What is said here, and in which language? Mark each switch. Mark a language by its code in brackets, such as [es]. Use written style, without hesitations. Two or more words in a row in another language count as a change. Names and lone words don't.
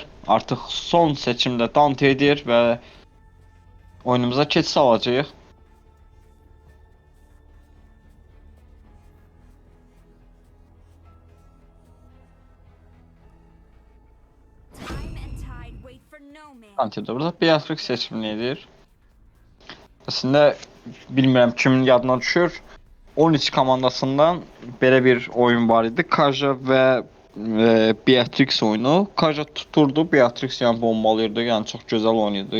[az] Artıq son seçimdə Dante edir və oyunumuza keçiş alacağıq. [en] Time and tide wait for no man. [az] Dante də burada Beatrix seçimini edir. Əslində bilmirəm kimin yadına düşür. 13 komandasından belə bir oyun var idi. Kaja və Beatrix oyunu. Kaja tuturdu, Beatrix yəni bombalayırdı. Yəni çox gözəl oynayırdı.